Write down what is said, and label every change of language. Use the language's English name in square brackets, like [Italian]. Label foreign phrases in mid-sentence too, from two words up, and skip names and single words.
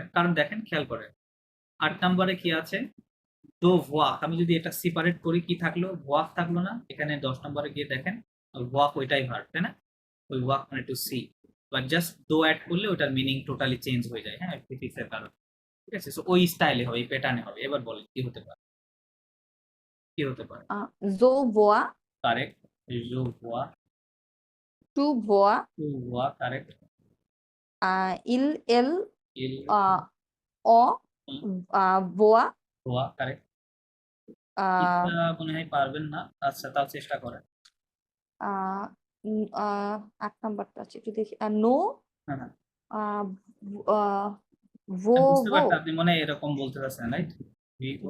[Bangla] কারণ দেখেন খেয়াল করেন ৮ নাম্বারে কি আছে, দো ভোয়াক, আমি যদি এটা সেপারেট করি কি থাকলো, ভোয়াক থাকলো না, এখানে ১০ নাম্বারে গিয়ে দেখেন ভোয়াক ওইটাই ভার্ব, তাই না? ওই ওয়াক মানে [English] to see, [Bangla] বাট জাস্ট দো অ্যাড করলে ওটার মিনিং টোটালি চেঞ্জ হয়ে যায়, হ্যাঁ, প্রিফিক্সের কারণে। ঠিক আছে, সো ওই স্টাইলে হবে, এই প্যাটার্নে হবে। এবার বলেন কি হতে পারে, কি হতে পারে? [French] je vois কারেক্ট, je vois, tu vois tu vois, কারেক্ট, il elle il on voit voit, [Bangla] কারেক্ট। আহ, এটা মনে হয় পারবেন না, আচ্ছা তাও চেষ্টা করেন। আহ, ৮ নাম্বারটা আছে একটু দেখি নো হ্যাঁ হ্যাঁ, ভো বুঝতে ভো পারছি আপনি মনে হয় এরকম বলতে চাচ্ছেন, রাইট? ভি ও,